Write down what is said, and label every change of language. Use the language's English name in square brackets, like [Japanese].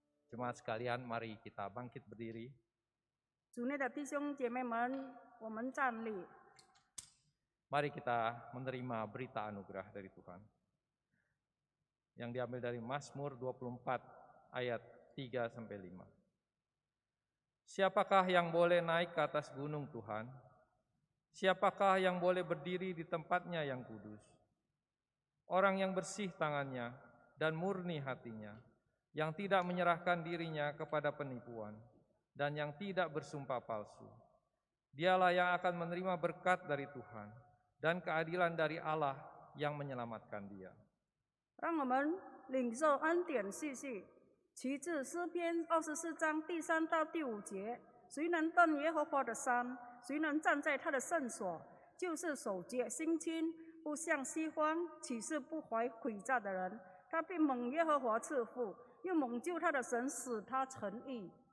[Indonesian] Jemaat sekalian, mari kita bangkit berdiri. [Chinese] 主内的弟兄姐妹们，我们站立， [Indonesian] Mari kita menerima berita anugerah dari Tuhan yang diambil dari Mazmur 24 ayat 3-5. Siapakah yang boleh naik ke atas gunung Tuhan? Siapakah yang boleh berdiri di tempatnya yang kudus? Orang yang bersih tangannya dan murni hatinya, yang tidak menyerahkan dirinya kepada penipuan dan yang tidak bersumpah palsu. Dialah yang akan menerima berkat dari Tuhan dan keadilan dari Allah yang menyelamatkan dia. [Chinese] 让我们领受恩典信息。其次，诗篇24章第3到第5节：谁能登耶和华的山？谁能站在他的圣所？就是手洁心清，不向西方起誓不怀诡诈的人。他必蒙耶和华赐福，又蒙救他的神使他成义。